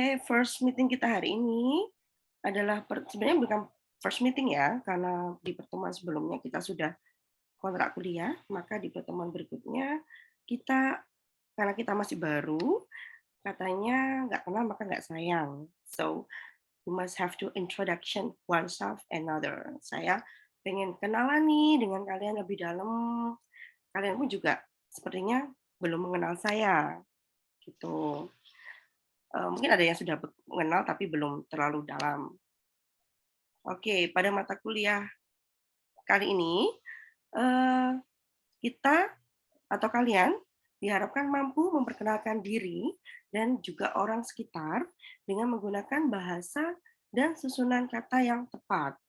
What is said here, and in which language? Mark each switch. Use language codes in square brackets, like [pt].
[en] First meeting [id] kita hari ini adalah sebenarnya bukan [en] first meeting [id] ya, karena di pertemuan sebelumnya kita sudah kontrak kuliah, maka di pertemuan berikutnya kita, karena kita masih baru, katanya nggak kenal maka nggak sayang. [en] So, you must have to introduction oneself another. [id] Saya pengen kenalan nih dengan kalian lebih dalam. Kalian pun juga sepertinya belum mengenal saya. Gitu. Mungkin ada yang sudah mengenal tapi belum terlalu dalam. Oke, pada mata kuliah kali ini, kita atau kalian diharapkan mampu memperkenalkan diri dan juga orang sekitar dengan menggunakan bahasa dan susunan kata yang tepat.